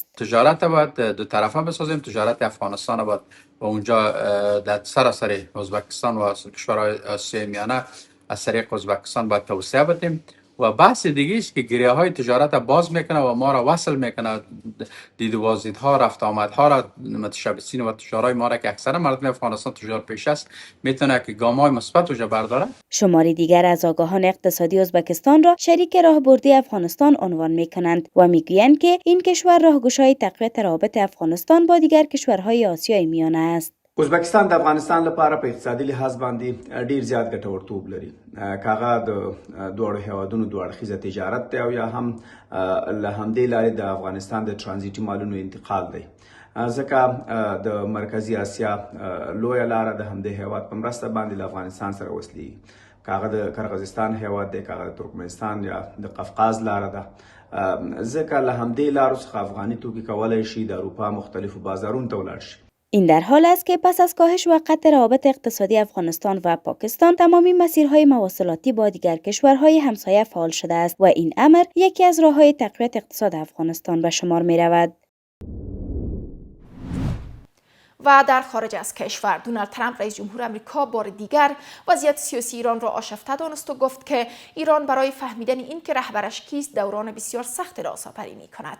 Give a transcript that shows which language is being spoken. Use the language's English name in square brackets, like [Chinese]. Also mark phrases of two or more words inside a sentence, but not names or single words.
[Persian] تجارت باید دو طرفه بسازیم، تجارت افغانستان باید و اونجا در سراسر ازبکستان و کشورهای آسیای میانه از طریق ازبکستان باید توسعه بدیم و بحث دیگه است که گریه های تجارت باز میکنه و ما را وصل میکنه، دید و بازدیدها، رفت آمدها را متشبثین و تجارای ما را که اکثر مردم افغانستان تجار پیش است میتونه که گام‌های مثبت وجه برداره. شماری دیگر از آگاهان اقتصادی ازبکستان را شریک راهبردی افغانستان عنوان میکنند و میگویند که این کشور راهگشای تقویت روابط افغانستان با دیگر کشورهای آسیای میانه است. [Pashto] ازبکستان د افغانستان لپاره په اقتصادي لحاظ باندې ډیر زیات ګټورتوب لري. کاغه د دوړو هیوادونو دوه اړخیزه تجارت دی او یا هم له همدې لارې د افغانستان د ترانزیتي مالونو انتقال دی. ځکه د مرکزی اسیا لویه لاره د همدې هیواد په مرسته باندې له افغانستان سره وصلي. کاغه د قرغیزستان هیواد دی، کاغه د ترکمنستان یا د قفقاز لاره ده. ځکه له همدې لارو څخه افغاني توکي کولی شي د اروپا مختلفو بازارونو ته ولاړ شي. [Persian] این در حال است که پس از کاهش و قطع روابط اقتصادی افغانستان و پاکستان، تمامی مسیرهای مواصلاتی با دیگر کشورهای همسایه فعال شده است و این امر یکی از راه‌های تقویت اقتصاد افغانستان به شمار می رود. و در خارج از کشور، دونالد ترامپ رئیس جمهور آمریکا بار دیگر وضعیت سیاسی ایران را آشفته دانست و گفت که ایران برای فهمیدن این که رهبرش کیست دوران بسیار سخت را سپری می کند.